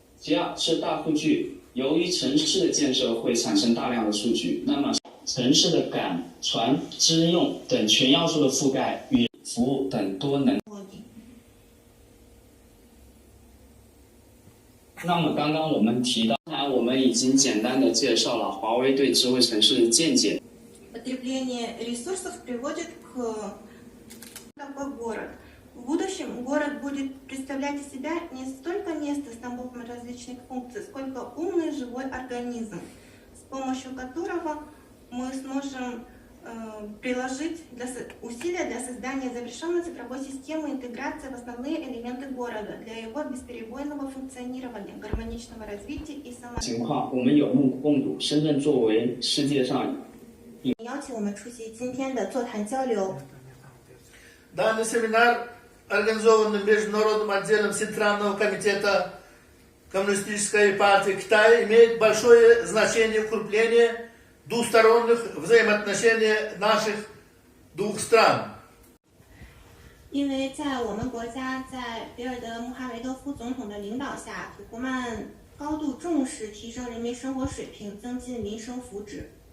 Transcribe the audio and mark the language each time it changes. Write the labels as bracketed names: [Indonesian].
[Chinese] 其二是大数据，由于城市的建设会产生大量的数据，那么城市的感、传、知、用等全要素的覆盖与服务等多能。那么刚刚我们提到，我们已经简单的介绍了华为对智慧城市的见解。 [Russian] Потребление ресурсов приводит к город. В будущем город будет представлять из себя не столько место с набором различных функций, сколько умный живой организм, с помощью которого мы сможем приложить усилия для создания завершенной цифровой системы интеграции в основные элементы города для его бесперебойного функционирования, гармоничного развития и саморазвития. [Chinese] 情况我们有目共睹，深圳作为世界上邀请我们出席今天的座谈交流。 [Russian] Данный семинар, организованный Международным отделом Центрального комитета Коммунистической партии Китая, имеет большое значение укрепления двусторонних взаимоотношений наших двух стран. [Chinese] 因为在我们国家在比尔德穆哈维多夫总统的领导下，土库曼高度重视提升人民生活水平，增进民生福祉。